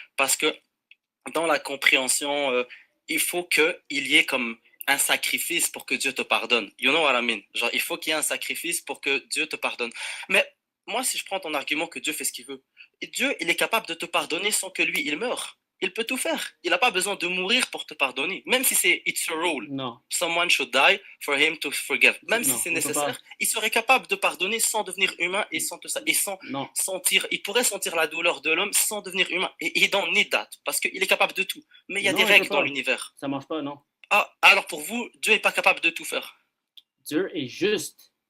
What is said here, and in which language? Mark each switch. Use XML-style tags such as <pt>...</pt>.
<fr>Parce que dans la compréhension, il faut qu'il y ait comme un sacrifice pour que Dieu te pardonne.</fr> <en>You know what I mean?</en> <fr>Genre, il faut qu'il y ait un sacrifice pour que Dieu te pardonne. Mais moi, si je prends ton argument que Dieu fait ce qu'il veut, et Dieu, il est capable de te pardonner sans que lui, il meure. Il peut tout faire. Il n'a pas besoin de mourir pour te pardonner. Même si c'est</fr> <en>it's a rule.</en> <fr>Non.</fr> <en>Someone should die for him to forgive.</en> <fr>Même si c'est nécessaire, il serait capable de pardonner sans devenir humain et sans tout ça. Et sans sentir. Il pourrait sentir la douleur de l'homme sans devenir humain. Et il</fr> <en>don't need that.</en> <fr>Parce qu'il est capable de tout. Mais il y a des règles dans l'univers. Ça marche pas, non. Ah, alors pour vous, Dieu n'est pas capable de tout faire. Dieu est juste.</fr>